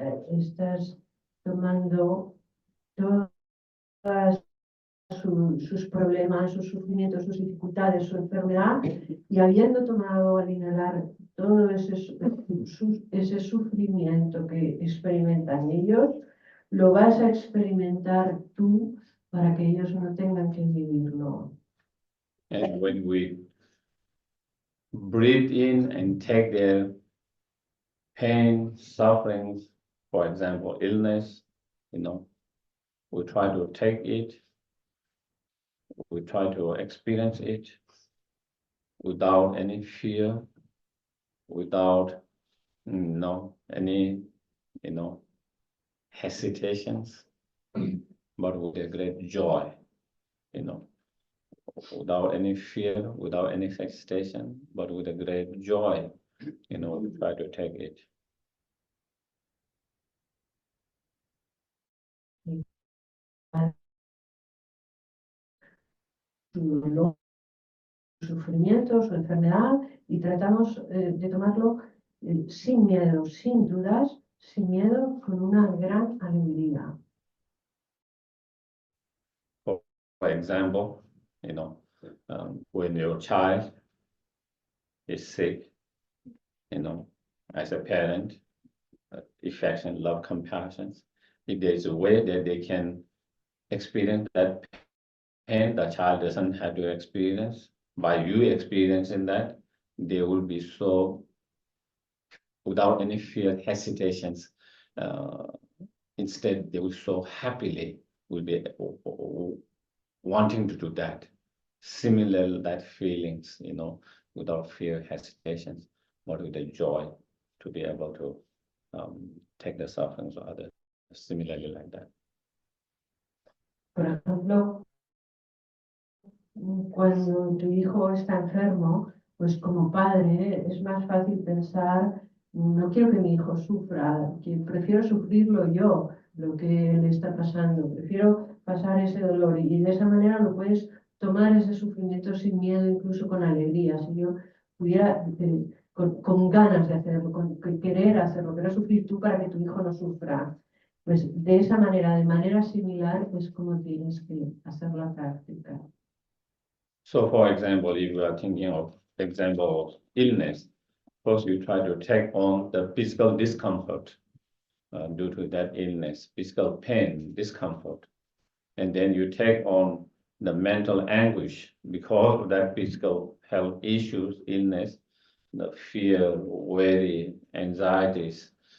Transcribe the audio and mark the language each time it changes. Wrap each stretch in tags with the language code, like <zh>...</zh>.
<es>estás tomando todas sus problemas, sus sufrimientos, sus dificultades, su enfermedad, y habiendo tomado al inhalar todo ese sufrimiento que experimentan ellos, lo vas a experimentar tú para que ellos no tengan que vivirlo.</es> <en>And when we breathe in and take their pain, sufferings, for example, illness, we try to take it, we try to experience it without any fear, without any hesitations, but with a great joy, without any fear, without any hesitation, but with a great joy, we try to take it.</en> <es>Su dolor, su sufrimiento, su enfermedad, y tratamos de tomarlo sin miedo, sin dudas, sin miedo, con una gran alegría.</es> <en>For example, when your child is sick, as a parent, affection, love, compassion, if there's a way that they can experience that pain the child doesn't have to experience, by you experiencing that, they will be so, without any fear, hesitations, instead they will so happily will be wanting to do that. Similar that feelings, without fear, hesitations, but with a joy to be able to take the sufferings of others, similarly like that.</en> <es>Por ejemplo, cuando tu hijo está enfermo, pues como padre es más fácil pensar, no quiero que mi hijo sufra, que prefiero sufrirlo yo, lo que le está pasando, prefiero pasar ese dolor, y de esa manera lo puedes tomar ese sufrimiento sin miedo, incluso con alegría. Si yo pudiera, con ganas de hacerlo, con querer hacerlo, pero sufrir tú para que tu hijo no sufra. Pues de esa manera, de manera similar, es como tienes que hacer la práctica.</es> <en>So, for example, if you are thinking of example of illness, first you try to take on the physical discomfort due to that illness, physical pain, discomfort, and then you take on the mental anguish because of that physical health issues, illness, the fear, worry, anxieties,</en>